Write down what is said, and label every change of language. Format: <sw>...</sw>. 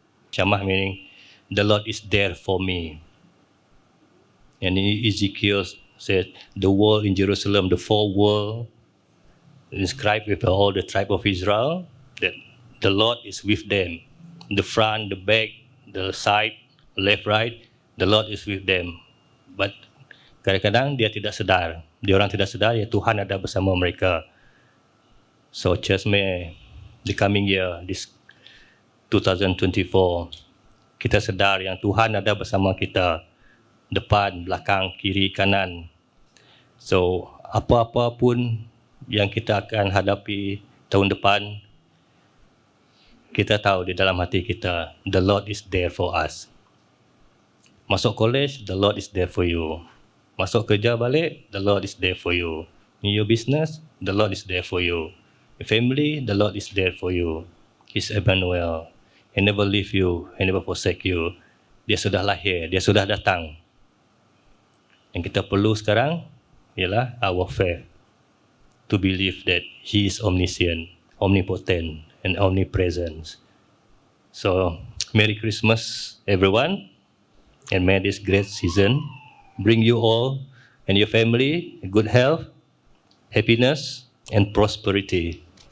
<en>Shammah meaning, the Lord is there for me. And Ezekiel said, the world in Jerusalem, the 4 world, inscribed with all the tribe of Israel, that the Lord is with them. The front, the back, the side, left, right, the Lord is with them.</en> <ms>But kadang-kadang dia tidak sedar. Dia orang tidak sedar, ya Tuhan ada bersama mereka.</ms> <en>So church may, the coming year, this 2024,</en> <ms>kita sedar yang Tuhan ada bersama kita. Depan, belakang, kiri, kanan. So, apa-apa pun yang kita akan hadapi tahun depan, kita tahu di dalam hati kita,</ms> <en>the Lord is there for us.</en> <ms>Masuk college,</ms> <en>the Lord is there for you.</en> <ms>Masuk kerja balik,</ms> <en>the Lord is there for you. In your business, the Lord is there for you. Your family, the Lord is there for you. He's Emmanuel. He never leave you, He never forsake you.</en> <ms>Dia sudah lahir, Dia sudah datang. Yang kita perlu sekarang ialah</ms> <en>our faith. to believe that He is omniscient, omnipotent, and omnipresent. So, Merry Christmas, everyone, and may this great season bring you all and your family good health, happiness, and prosperity.</en>